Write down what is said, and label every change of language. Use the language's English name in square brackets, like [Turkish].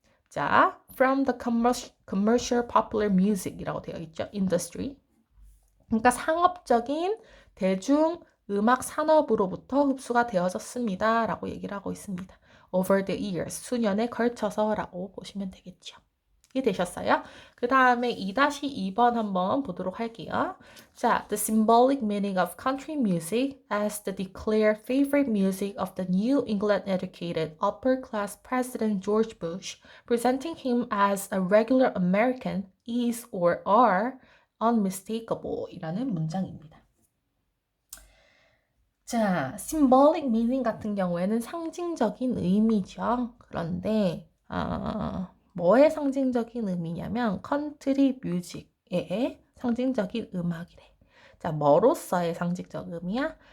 [Korean] 자, [English] from the commercial popular music [Korean] 이라고 되어 있죠. industry. 그러니까 상업적인 대중 음악 산업으로부터 흡수가 되어졌습니다. 라고 얘기를 하고 있습니다. [English] over the years, [Korean] 수년에 걸쳐서 라고 보시면 되겠죠. 이해되셨어요? 그 다음에 2-2번 한번 보도록 할게요. [English] 자, the symbolic meaning of country music as the declared favorite music of the New England educated upper class President George Bush, presenting him as a regular American is or are unmistakable [Korean] 이라는 문장입니다. 자, symbolic meaning 같은 경우에는 상징적인 의미죠. 그런데 뭐의 상징적인 의미냐면 컨트리 뮤직의 상징적인 음악이래. 자, 뭐로서의 상징적 의미야?